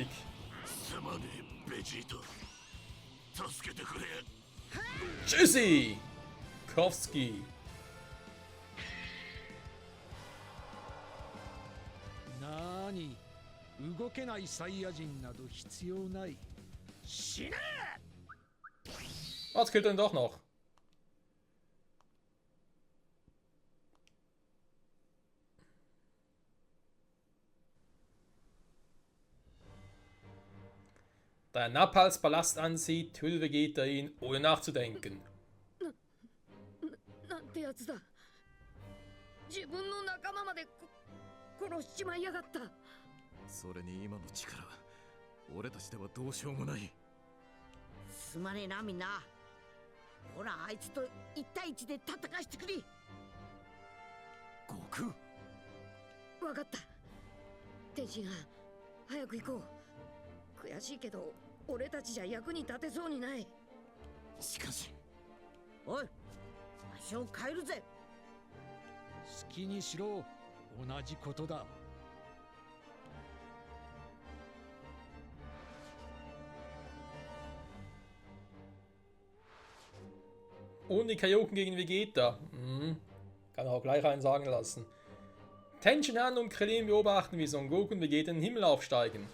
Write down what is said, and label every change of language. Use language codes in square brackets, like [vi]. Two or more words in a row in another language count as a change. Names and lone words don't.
[ja] すまねえベジータ助けてくれ [de] Tschüssi! Kowski. [ja] なーに、動けないサイヤ人など必要ない。死ね [de] Oh, jetzt killt er ihn doch noch. Da er Napals Palast ansieht, tötet Vegeta ihn, ohne nachzudenken. [ja] なんてやつだ。自分の仲間まで殺しちまいやがった。それに今の力、俺たちではどうしようもない。すまねえなみんな。ほらあいつと1対1で戦わしてくれ。悟空、わかった。天津飯、早く行こう。悔しいけど、俺たちじゃ役に立てそうにない。しかしおい、場所を変えるぜ。好きにしろ、同じことだ。 [de] Und die Kaioken gegen Vegeta. Kann er auch gleich einen sagen lassen. Tenshinhan und Krillin beobachten, wie Son Goku und Vegeta in den Himmel aufsteigen.